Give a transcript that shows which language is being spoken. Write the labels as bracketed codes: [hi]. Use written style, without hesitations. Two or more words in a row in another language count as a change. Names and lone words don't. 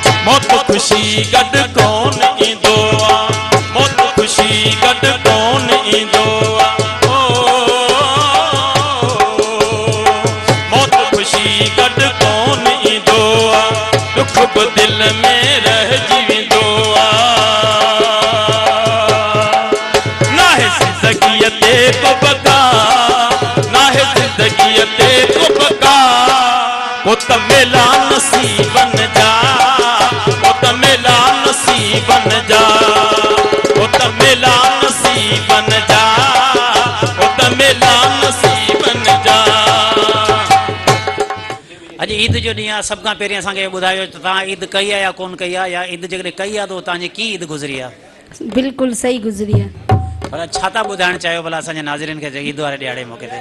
[sd] मौत खुशी गड कौन ईंदो आ मौत खुशी गड कौन ईंदो आ ओ मौत खुशी गड कौन ईंदो आ दुख बि दिल में रहिजी वेंदो आ नाहे ज़िंदगीअ ते को बका नाहे ज़िंदगीअ ते को बका वो त मेला नसीबन जा वो त मेला नसीबन जा वो त मेला नसीबन जा वो त मेला नसीबन जा। अॼु ईद जो ॾींहुं आहे सभ खां पहिरीं असांखे ॿुधायो त तव्हां ईद कई आहे या कोन कई आहे या ईद जेकॾहिं कई आहे त तव्हांजी कीअं ईद गुज़री आहे? बिल्कुलु सही गुज़री आहे। भला छा था ॿुधाइणु चाहियो भला असांजे नाज़रीन खे ईद वारे ॾियारे मौक़े ते?